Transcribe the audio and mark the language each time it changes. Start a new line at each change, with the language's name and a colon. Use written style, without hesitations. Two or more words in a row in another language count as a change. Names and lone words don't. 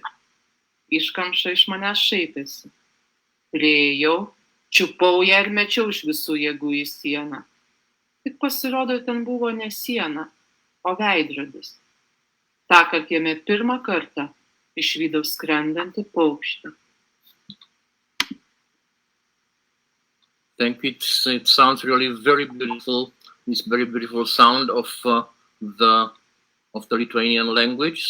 Lithuanian: Iškamša iš manęs šaipėsi. Priėjau, čiupau ją ir mečiau iš visų jėgų į sieną. Tik pasirodo, ten buvo ne siena, o veidrodis. Tąkart jame pirmą kartą išvydau skrendantį paukštį.
English: Thank you. It sounds really very beautiful. This very beautiful sound of the Lithuanian language.